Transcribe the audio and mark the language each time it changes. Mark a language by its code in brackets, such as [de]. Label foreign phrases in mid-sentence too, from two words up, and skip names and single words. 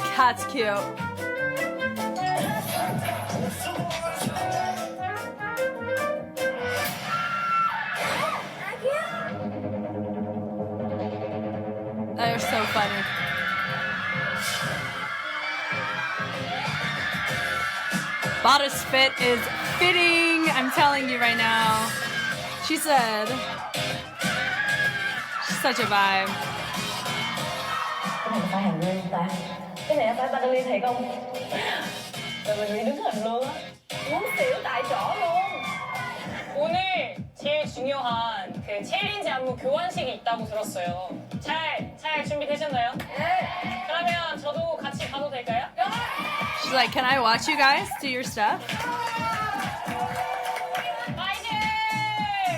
[en] That's cute. They're so funny. Bada's fit is fitting. I'm telling you right now. She said, she's such a vibe. [vi] Cái này phải hàng riêng ta. Cái này phải Battling thiệt không? Rồi mình đứng hình luôn á. Muốn xỉu tại chỗ luôn. [ko] 오늘 제일 중요한 그 챌린지 안무 교환식이 있다고 들었어요. 잘 준비되셨나요? 네. 그러면 저도 같이 가도 될까요? [en] She's like, can I watch you guys do your stuff? [ko] 파이팅!